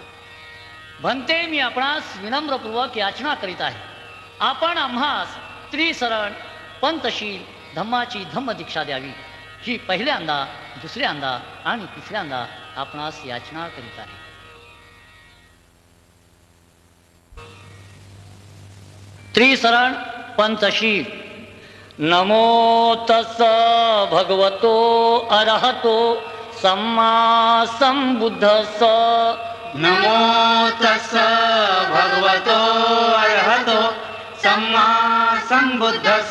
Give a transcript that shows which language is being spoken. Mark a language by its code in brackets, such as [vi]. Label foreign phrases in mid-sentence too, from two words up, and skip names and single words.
[mr] भन्ते मी आपणास विनम्रपूर्वक याचना करीत आहे, आपण आम्हास त्रिशरण पंतशील धम्माची धम्म दीक्षा द्यावी। ही पहिल्यांदा दुसऱ्यांदा आणि तिसऱ्यांदा आपणास याचना करीत आहे। त्रिशरण पंचशील। [pi] नमो तस् भगवतो अरहतो सम्मा सम्बुद्धस्स नमो तस् भगवतो अरहतो सम्मा सम्बुद्धस्स